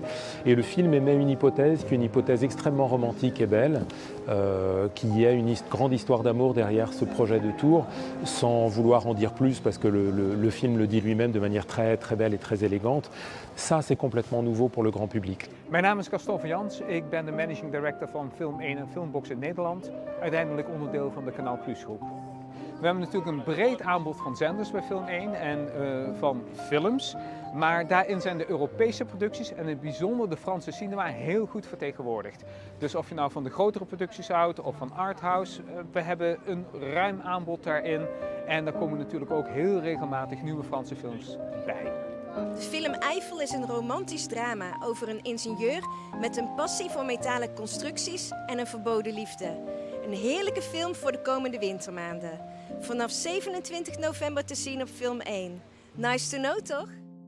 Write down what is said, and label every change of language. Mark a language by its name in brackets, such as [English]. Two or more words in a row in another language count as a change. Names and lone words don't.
[French] Et le film émet une hypothèse qui est une hypothèse extrêmement romantique et belle, qui a une grande histoire d'amour derrière ce projet de tour, sans vouloir en dire plus parce que le film le dit lui-même de manière très, très belle et très élégante. Ça, c'est complètement nouveau pour le grand public. [Dutch] Mijn naam is Gaston van Jans, ik ben de [English] managing director [Dutch] van Film 1 en Filmbox in Nederland, uiteindelijk onderdeel van de Kanaal Plus groep. We hebben natuurlijk een breed aanbod van zenders bij Film 1 en van films, maar daarin zijn de Europese producties en in het bijzonder de Franse cinema heel goed vertegenwoordigd. Dus of je nou van de grotere producties houdt of van arthouse, we hebben een ruim aanbod daarin en daar komen natuurlijk ook heel regelmatig nieuwe Franse films bij. De film Eiffel is een romantisch drama over een ingenieur met een passie voor metalen constructies en een verboden liefde. Een heerlijke film voor de komende wintermaanden. Vanaf 27 november te zien op Film 1. [English] Nice to know, [Dutch] toch?